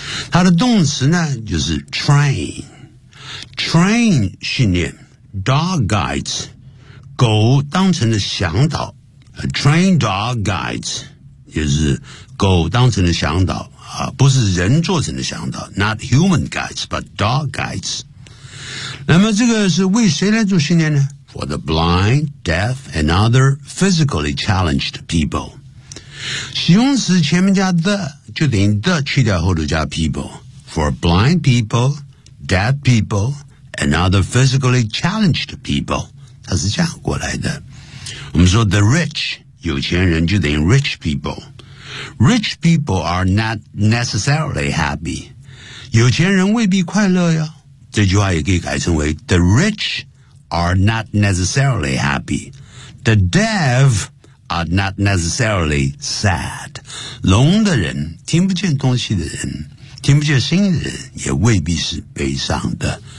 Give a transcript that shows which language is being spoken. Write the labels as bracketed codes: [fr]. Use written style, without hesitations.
[zh] 它的动词呢就是 train 训练 dog guides，狗当成的向导 [en] train dog guides， [zh] 也是狗当成的向导、啊、不是人做成的向导， [en] not human guides but dog guides。 [zh] 那么这个是为谁来做训练呢？ [en] for the blind, deaf and other physically challenged people。 [zh] 形容词前面加 the 就等于 the 去掉后头加 people， [en] for blind people, deaf people and other physically challenged people， [zh] 它是这样过来的。我们说 the rich 有钱人就等于 rich people， [en] rich people are not necessarily happy， [zh] 有钱人未必快乐呀。这句话也可以改成为 [en] the rich are not necessarily happy， the deaf are not necessarily sad， [zh] 聋的人、听不见东西的人、听不见声音的人也未必是悲伤的。